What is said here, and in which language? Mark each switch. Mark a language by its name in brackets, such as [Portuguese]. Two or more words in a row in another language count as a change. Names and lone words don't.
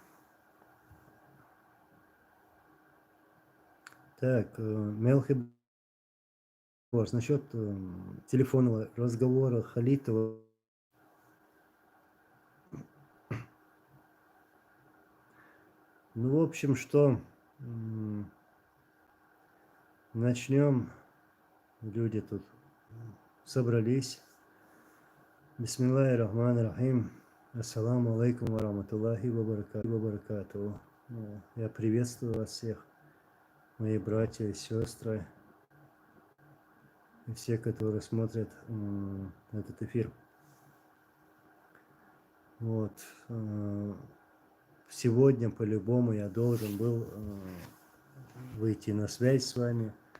[Russian] Так, Мелхиб, насчет телефонного разговора Халитова. Ну, в общем, что начнем. Люди тут собрались. [Arabic] بسم الله الرحمن الرحيم. السلام عليكم ورحمة الله وبركاته. [Russian] Я приветствую вас всех, мои братья и сестры, и все, которые смотрят этот эфир. Вот. Сегодня по-любому я должен был выйти на связь с вами.